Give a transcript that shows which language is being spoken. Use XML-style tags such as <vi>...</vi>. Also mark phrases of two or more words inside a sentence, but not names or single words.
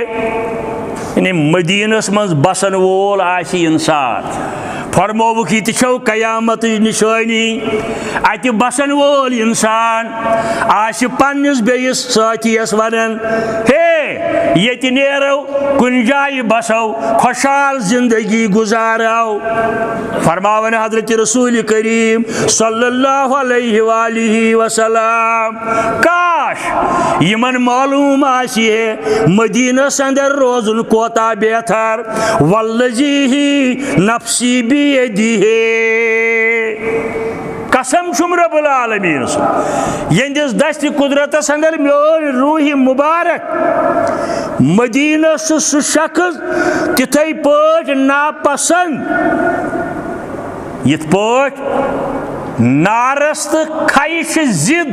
<ks>یعنی مدینس منٛز بسن وول آسہِ انسان فرموک یہ تہ قیامت نشانی. اتہ بسن وول انسان آسہِ پننس بیٚیس ساتھیس ونان ہے ییٚتہِ نیرو کُنہِ جایہِ بسو خۄشحال زندگی گزارو. فرماون حضرت رسول کریم</ks> <ar>صلی اللہ علیہ وآلہ وسلم</ar> <ks>کاش یمن معلوم آسہِ ہے مدینس اندر روزن کوتاہ بہتر.</ks> <ar>والذی نفسی بیدیہ</ar> <ks>قسم چھُم</ks> <ar>رب العالمین</ar> <ks>یہندس دست قدرتس اندر میون روح مبارک مدینس سہ شخص تتھے پٲٹھۍ ناپسند یتھ پٲٹھۍ نارس تہٕ کھیہِ چھِ ضد.</ks>